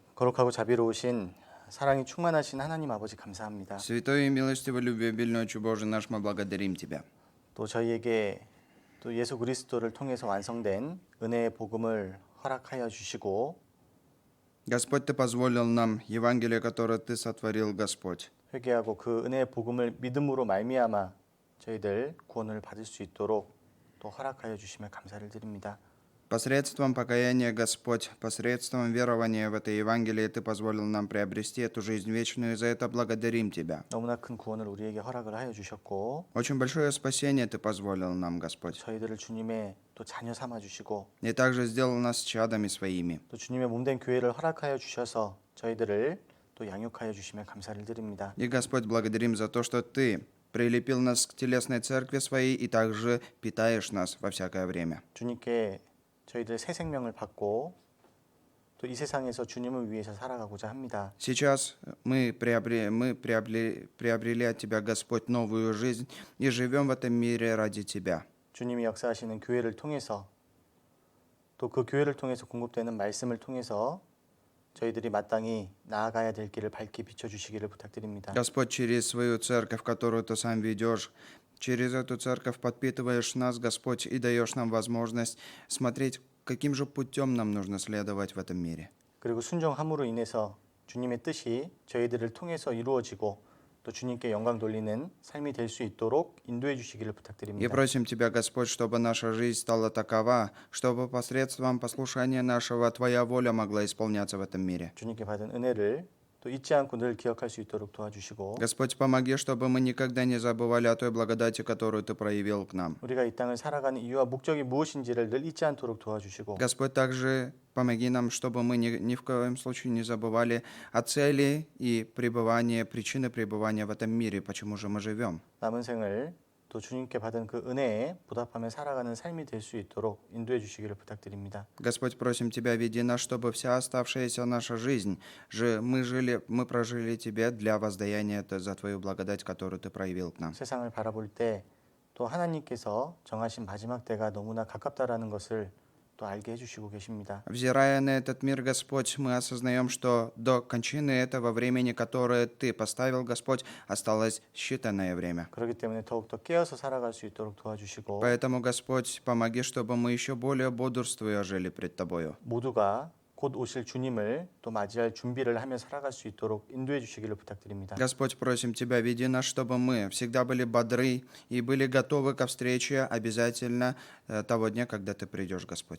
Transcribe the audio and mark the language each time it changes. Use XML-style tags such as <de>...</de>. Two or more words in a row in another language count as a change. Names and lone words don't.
<ko>거룩하고 자비로우신 사랑이 충만하신 하나님 아버지 감사합니다.</ko> <ru>Святой и милостивый, любвеобильный Отче Божий наш, мы благодарим Тебя.</ru> <ko>또 저희에게 또 예수 그리스도를 통해서 완성된 은혜의 복음을 허락하여 주시고</ko> <ru>Господь, Ты позволил нам Евангелие, которое Ты сотворил, Господь.</ru> <ko>회개하고 그 은혜의 복음을 믿음으로 말미암아 저희들 구원을 받을 수 있도록 또 허락하여 주시며 감사를 드립니다.</ko> <ru>Посредством покаяния, Господь, посредством верования в это Евангелие, Ты позволил нам приобрести эту жизнь вечную, и за это благодарим Тебя.</ru> <ko>너무나 큰 구원을 우리에게 허락을 하여 주셨고</ko> <ru>Очень большое спасение Ты позволил нам, Господь.</ru> <ko>저희들을 주님의 또 자녀 삼아 주시고</ko> <ru>И также сделал нас чадами своими.</ru> <ko>또 주님의 몸된 교회를 허락하여 주셔서 저희들을 또 양육하여 주시며 감사를 드립니다.</ko> <ru>И, Господь, благодарим за то, что Ты прилепил нас к телесной церкви своей и также питаешь нас во всякое время.</ru> <ko>주님께 저희들 새 생명을 받고 또 이 세상에서 주님을 위해서 살아가고자 합니다.</ko> <ru>Сейчас мы приобрели от Тебя, Господь, новую жизнь и живем в этом мире ради Тебя.</ru> <ko>주님이 역사하시는 교회를 통해서 또 그 교회를 통해서 공급되는 말씀을 통해서 저희들이 마땅히 나아가야 될 길을 밝히 비춰주시기를 부탁드립니다.</ko> <ru>Господь, через свою церковь, которую Ты сам ведешь, через эту церковь подпитываешь нас, Господь, и даешь нам возможность смотреть, каким же путем нам нужно следовать в этом мире.</ru> <ko>그리고 순종함으로 인해서 주님의 뜻이 저희들을 통해서 이루어지고 또 주님께 영광 돌리는 삶이 될 수 있도록 인도해 주시기를</ko> <ru>И</ru> <ko>부탁드립니다.</ko> <ru>просим Тебя, Господь, чтобы наша жизнь стала такова, чтобы посредством послушания нашего Твоя воля могла исполняться в этом мире.</ru> <ko>주님께 받은 은혜를 또 잊지 않고 늘 기억할 수 있도록 도와주시고</ko> <ru>Господь, помоги, чтобы мы никогда не забывали о той благодати, которую Ты проявил к нам.</ru> <ko>우리가 이 땅을 살아가는 이유와 목적이 무엇인지를 늘 잊지 않도록 도와주시고</ko> <ru>Господь, также помоги нам, чтобы мы ни в коем случае не забывали о цели и пребывания, причины пребывания в этом мире, почему же мы живем.</ru> <ko>남은 생을 또 주님께 받은 그 은혜에 보답하며 살아가는 삶이 될 수 있도록 인도해 주시기를 부탁드립니다.</ko> <ru>Господь, просим Тебя, веди нас, чтобы вся оставшаяся наша жизнь, мы прожили Тебе для воздаяния за Твою благодать, которую Ты проявил к нам.</ru> <ko>세상을 바라볼 때 또 하나님께서 정하신 마지막 때가 너무나 가깝다라는 것을 또 알게 해주시고 계십니다.</ko> <ru>Взирая на этот мир, Господь, мы осознаем, что до кончины этого времени, которое Ты поставил, Господь, осталось считанное время.</ru> <ko>그렇기 때문에 더욱더 깨어서 살아갈 수 있도록 도와주시고</ko> <ru>Поэтому, Господь, помоги, чтобы мы еще более бодрствуя жили пред Тобою.</ru> <ko>모두가 곧 오실 주님을 또 맞이할 준비를 하며 살아갈 수 있도록 인도해 주시기를 부탁드립니다.</ko> <ru>Господь, просим Тебя, веди нас, чтобы мы всегда были бодры и были готовы ко встрече обязательно того дня, когда Ты придешь, Господь.</ru>